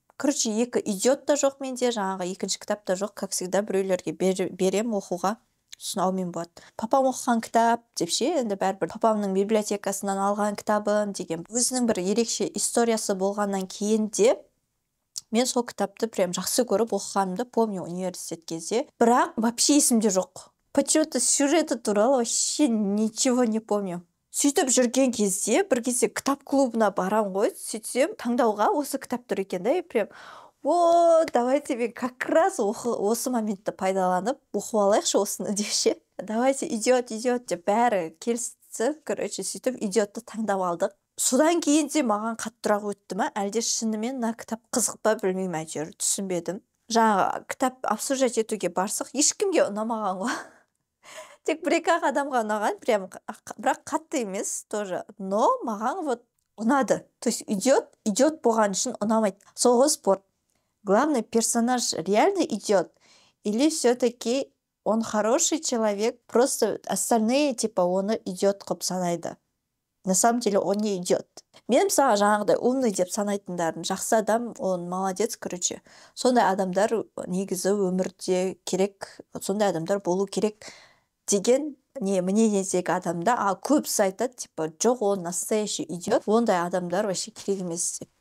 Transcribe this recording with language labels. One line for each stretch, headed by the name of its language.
Russian: Короче,
Kazakh: 2 идиот та жоқ менде, жаңағы екінші кітап та жоқ,
Russian: как всегда
Kazakh: біреулерге берем оқуға, сосын аумен болады. Папам оқыған кітап деп ше, енді бәрібір папамның библиотекасынан алған кітабым деген өзінің бір ерекше историясы болғаннан кейін де мен сол кітапты
Russian: прям
Kazakh: жақсы көріп оқығанымды
Russian: помню
Kazakh: университет кезде. Бірақ
Russian: вообще
Kazakh: есімде жоқ.
Russian: Почему-то
Kazakh: сюжеті туралы
Russian: вообще ничего не помню.
Kazakh: Сөйтіп жүрген кезде, бір кезде кітап клубына барам ғой, сөйтсем таңдауға осы кітап тұр екен да,
Russian: и прям давайте
Kazakh: мен
Russian: как раз
Kazakh: осы моментті пайдаланып оқып алайықшы осыны деші.
Russian: Давайте
Kazakh: идиот деп бәрі келісіп,
Russian: короче,
Kazakh: сөйтіп идиотты таңдап алдық. Содан кейін де маған қаттырақ өтті ма, әлде шынымен мына кітап қызық па, білмеймін, әйтеуір түсінбедім. Жаңағы кітап
Russian: обсуждать
Kazakh: етуге барсақ, ешкімге ұнамаған ғой. Тек 1-2 адамға ұнаған,
Russian: прям
Kazakh: бірақ қатты емес
Russian: тоже, но
Kazakh: маған
Russian: вот
Kazakh: ұнады.
Russian: То есть
Kazakh: идиот болған үшін ұнамайды. Сол ғой спор.
Russian: Главный персонаж реально идиот или все-таки он хороший человек, просто остальные типа
Kazakh: оны идиот қылып санайды.
Russian: На самом деле он не идиот.
Kazakh: мен мысалға жаңағыдай
Russian: умный
Kazakh: деп санайтындарын жақсы адам,
Russian: он молодец, короче.
Kazakh: Сондай адамдар негізі өмірде керек, сондай адамдар болу керек деген мнениедегі адамда, көбісі айтады,
Russian: типа,
Kazakh: жоқ, ол
Russian: настоящий
Kazakh: идиот, ондай адамдар
Russian: вообще
Kazakh: керек емес деп.